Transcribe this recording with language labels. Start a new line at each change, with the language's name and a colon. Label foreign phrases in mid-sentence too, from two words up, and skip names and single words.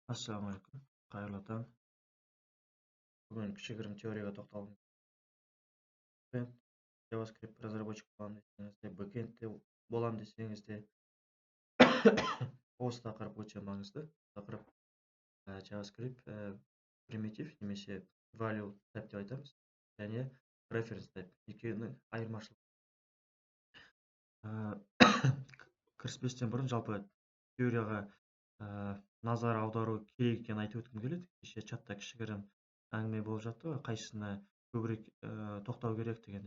Kazakh: Ассалаумағалейкум, қайырлы таң. Бүгін кішігірім теорияға тоқталғым келеді. JavaScript разработчик боламын десеңіз де, бэкэндте боламын десеңіз де, осы тақырып өте маңызды. Тақырып JavaScript примитив немесе
English: value type
Kazakh: деп айтамыз, және
English: reference type
Kazakh: екеуінің айырмашылығы. Кіріспестен бұрын жалпы теорияға назар аудару керек екенін айтып өткім келеді. Кеше чатта кішігірім әңгіме болып жатты ғой, қайсысына көбірек тоқтау керек дегенде.